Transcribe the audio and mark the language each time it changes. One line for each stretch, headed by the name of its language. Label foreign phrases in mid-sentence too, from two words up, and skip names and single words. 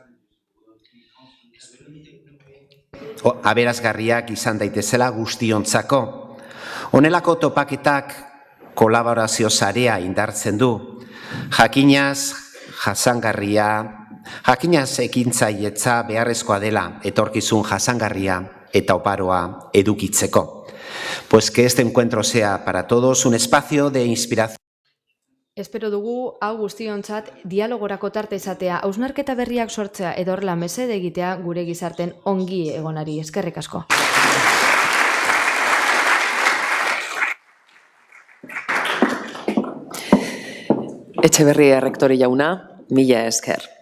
Basque: Aberasgarriak izan daitezela guztiontzako. Honelako topaketak kolaborazio sarea indartzen du. Jakinaz ekintzailetza beharrezkoa dela etorkizun jasangarria eta oparoa edukitzeko.
Spanish: Pues que este encuentro sea para todos un espacio de inspiración.
Basque: Espero dugu hau guztiontzat dialogorako tarte izatea, hausnarketa berriak sortzea edo horrela mesede egitea gure gizarten ongi egonari. Eskerrik asko. Etxeberria errektore jauna, mila esker.